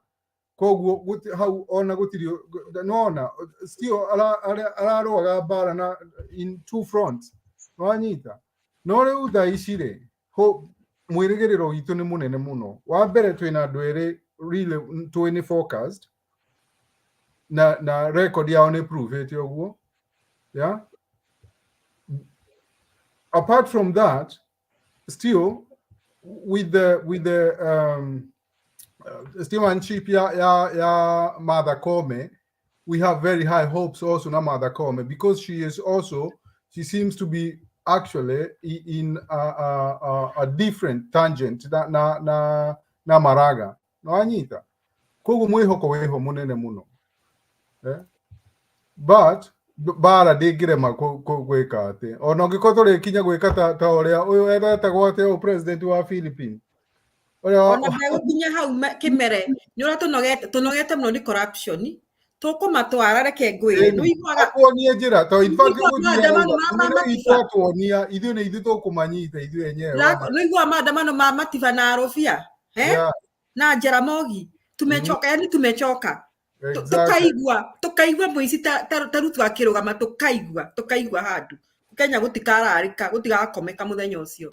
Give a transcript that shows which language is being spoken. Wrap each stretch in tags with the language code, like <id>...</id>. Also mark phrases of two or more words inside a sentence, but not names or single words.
<ki>Koguo hau ona gutiri nona still ararũaga mbara na</ki> <en>in two fronts</en> <ki>no anyita no rĩu thaa ici rĩ mwĩrĩgĩrĩro witũ nĩ mũnene mũno. Wa mbere twĩna andũ erĩ really twĩnĩ focused na record yao nĩ prove ũguo, yeah.</ki> <en>Apart from that, still with the stewardship ya Mother Kome, we have very high hopes also na Mother Kome, because she seems to be actually in a different tangent</en> <ki>na Maraga no anyita koguo mwihoko weho munene muno, but bara ndĩngĩrema gwĩka atĩ ona ũngĩkorwo tũrĩkinya gwĩka ta ũrĩa ũyũ etagwo atĩa ũyũ president wa Philippines ona megũkinya hau Kĩmere nĩ ũrĩa tũnogete mũno nĩ corruption tũkũmatwara reke ngwĩre nĩ ũiguaga akuonie njĩra to</ki> <en>in fact</en> <ki>atuonia ithuĩ nĩ ithuĩ tũkũmanyita ithuĩ enyewe nĩ ũiguaga maandamano ma Matiba na Arũbia na Jaramogi</ki> <sw>tumechoka, yani tumechoka.</sw> <ki>Tukaigua mũici ta Ruto akĩrũgama tukaigua handu Kenya gũtikararĩka gũtigakomeka mũthenya ũcio.</ki>